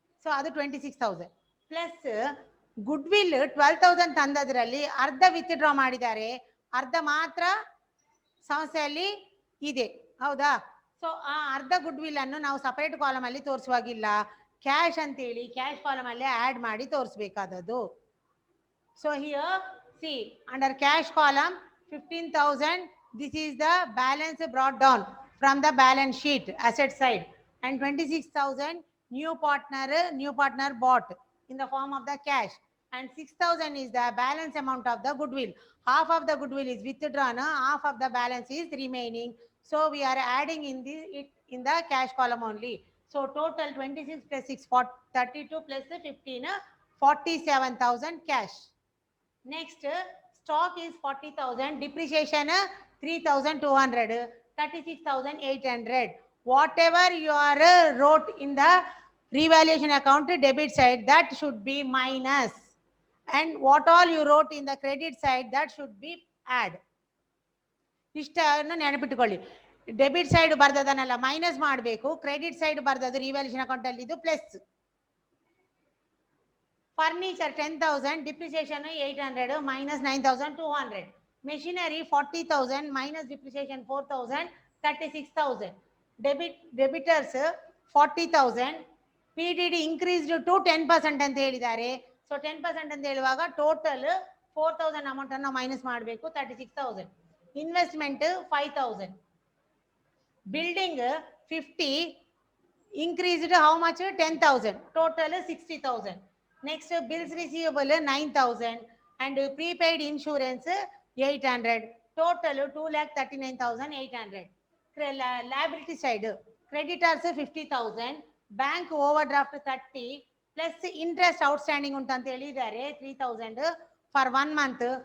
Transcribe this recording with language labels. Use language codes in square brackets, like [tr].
[kn] So ಅದು 26,000 plus good will 12,000 ತಂದದ್ರಲ್ಲಿ ಅರ್ಧ withdraw ಮಾಡಿದ್ದಾರೆ, ಅರ್ಧ ಮಾತ್ರ ಸಂಸ್ಥೆಯಲ್ಲಿ ಇದೆ. ಹೌದಾ? ಸೊ ಆ ಅರ್ಧ ಗುಡ್ ವಿಲ್ ಅನ್ನು ನಾವು ಸಪರೇಟ್ ಕಾಲಮ್ ಅಲ್ಲಿ ತೋರಿಸುವಾಗಿಲ್ಲ, ಕ್ಯಾಶ್ ಅಂತೇಳಿ ಕ್ಯಾಶ್ ಕಾಲಮ್ ಅಲ್ಲೇ ಆಡ್ ಮಾಡಿ ತೋರಿಸಬೇಕಾದದ್ದು. [en] So here see under cash column 15,000, this is the balance brought down from the balance sheet asset side, and 26,000 new partner bought in the form of the cash, and 6,000 is the balance amount of the goodwill. Half of the goodwill is withdrawn, half of the balance is remaining. So we are adding in the cash column only. So total 26 plus 6 32 plus 15 47,000 cash. Next stock is 40,000, depreciation 3,200, 36,800. Whatever you are wrote in the revaluation account debit side, that should be minus, and what all you wrote in the credit side, that should be add. [kn] ಇಷ್ಟನ್ನು ನೆನಪಿಟ್ಟುಕೊಳ್ಳಿ. Debit side ಬರ್ದದನ್ನೆಲ್ಲ minus ಮಾಡಬೇಕು, credit side ಬರ್ದದ್ದು revaluation account ಅಲ್ಲಿ ಇದು plus. [en] Furniture 10,000, depreciation 800 minus 9,200. Machinery 40,000 minus depreciation 4,000 36,000. Debtors 40,000. PDD increased to 10% [kn] ಅಂತ ಹೇಳಿದ್ದಾರೆ. So 10% ಅಂತ ಹೇಳುವಾಗ total 4,000 amount ಅನ್ನು minus ಮಾಡಬೇಕು, 36,000. [en] Investment 5,000. Building 50 increased how much? 10,000. Total 60,000. Next bills receivable 9,000 and prepaid insurance 800. Total 2,39,800. Liability side creditors 50,000, bank overdraft 30 plus interest outstanding [kn] untante helidare [en] 3,000 for 1 month.